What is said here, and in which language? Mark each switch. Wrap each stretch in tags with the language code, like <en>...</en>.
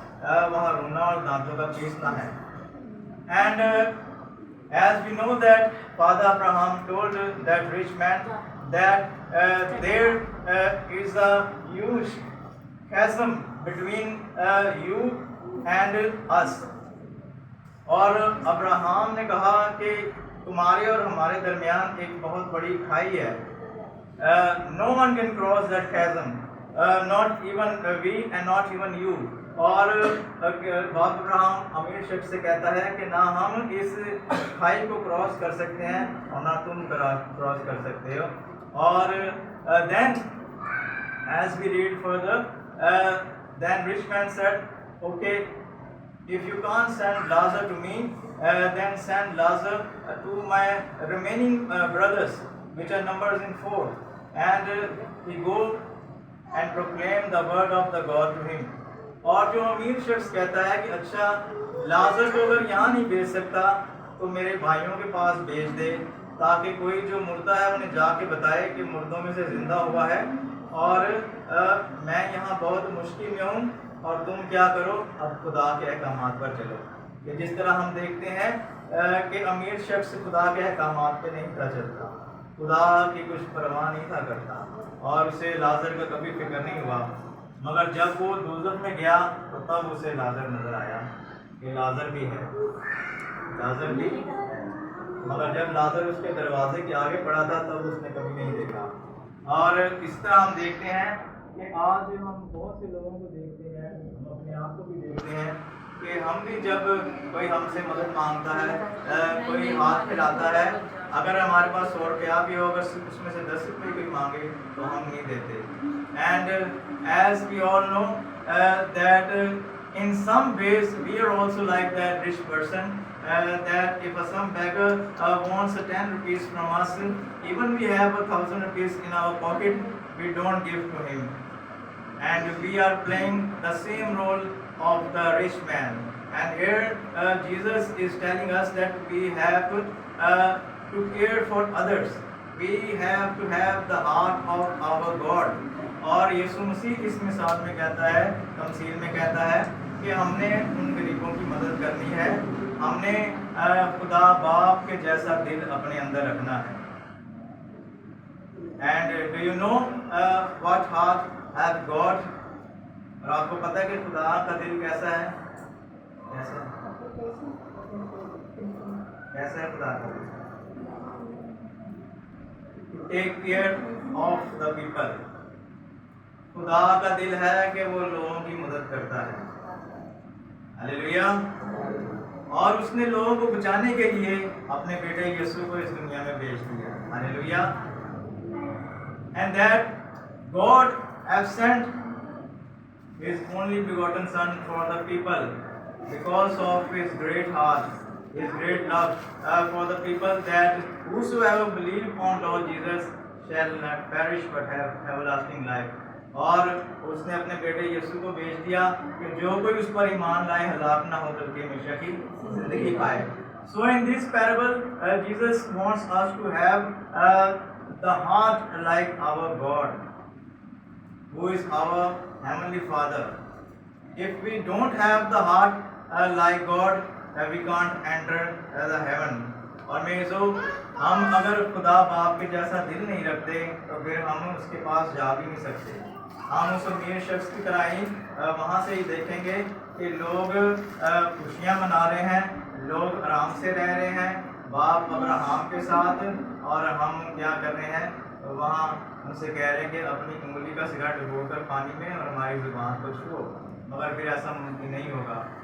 <hi>वहाँ रोना और दांतों का पीसना है.</hi> <en>And as we know that Father Abraham told that rich man that there is a huge chasm between you and us.</en> <hi>और अब्राहम ने कहा कि तुम्हारे और हमारे दरमियान एक बहुत बड़ी खाई है.</hi> <en>No one can cross that chasm, not even we and not even you.</en> <hi>और बाप अब्राहम अमीर शख्स से कहता है कि ना हम इस खाई को क्रॉस कर सकते हैं और ना तुम क्रॉस कर सकते हो. और</hi> <en>then as we read further, then rich man said, okay, if you can't send Lazarus to me, then send Lazarus to my remaining brothers, which are numbers in 4, and he go and proclaim the word of the God to him.</en> <hi>और जो अमीर शख्स कहता है कि अच्छा लाजर को अगर यहाँ नहीं भेज सकता तो मेरे भाइयों के पास भेज दे, ताकि कोई जो मुर्दा है उन्हें जाके बताए कि मुर्दों में से जिंदा हुआ है और मैं यहाँ बहुत मुश्किल में हूँ, और तुम क्या करो, अब खुदा के अहकामात पर चलो. कि जिस तरह हम देखते हैं कि अमीर शख्स खुदा के अहकामात पे नहीं था चलता, खुदा की कुछ परवाह नहीं था करता, और उसे लाजर का कभी फिक्र नहीं हुआ. मगर जब वो दोज़ख में गया तो तब उसे लाजर नजर आया कि लाजर भी है, लाजर भी. मगर जब लाजर उसके दरवाजे के आगे पड़ा था तब उसने कभी नहीं देखा. और इस तरह हम देखते हैं कि आज हम बहुत से लोगों को देखते हैं, हम अपने आप को भी देखते हैं कि हम भी जब कोई हमसे मदद मांगता है, कोई हाथ फैलाता है, अगर हमारे पास 100 रुपया भी हो, अगर उसमें से 10 रुपये कोई मांगे तो हम नहीं देते.</hi> <en>And as we all know that in some ways we are also like that rich person, that if some beggar wants 10 rupees from us, even we have 1,000 rupees in our pocket, we don't give to him. And we are playing the same role of the rich man. And here Jesus is telling us that we have to care for others. We have to have the heart of our God.</en> <hi>और यीशु मसीह इस मिसाल में कहता है, तमसील में कहता है कि हमने उन गरीबों की मदद करनी है, हमने खुदा बाप के जैसा दिल अपने अंदर रखना है.</hi> <en>And do you know what heart has God?</en> <hi>और आपको पता है कि खुदा का दिल कैसा है? कैसा है खुदा का दिल?</hi> <en>To take care of the people.</en> <hi>खुदा का दिल है कि वो लोगों की मदद करता है. हालेलुया. और उसने लोगों को बचाने के लिए अपने बेटे यीशु को इस दुनिया में भेज दिया. Hallelujah.</hi> <en>And that God has sent His only begotten Son for the people because of His great heart, His great love for the people, that whosoever believe on Lord Jesus shall not perish but have everlasting life.</en> <hi>और उसने अपने बेटे यीशु को भेज दिया कि जो कोई उस पर ईमान लाए हलाक ना हो बल्कि हमेशा की जिंदगी पाए.</hi> <en>So in this parable, Jesus wants us to have the heart like our God, who is our heavenly Father. If we don't have the heart like God, we can't enter the heaven.</en> <hi>और मैं जो हम अगर खुदा बाप के जैसा दिल नहीं रखते तो फिर हम उसके पास जा भी नहीं सकते। हम उस अमीर शख्स की तरह ही वहाँ से ही देखेंगे कि लोग खुशियाँ मना रहे हैं, लोग आराम से रह रहे हैं बाप अब्राहम के साथ, और हम क्या कर रहे हैं वहाँ उनसे कह रहे हैं कि अपनी उंगली का सिरा डुबोकर पानी में और हमारी जुबान को छुओ, मगर फिर ऐसा मुमकिन नहीं होगा।</hi>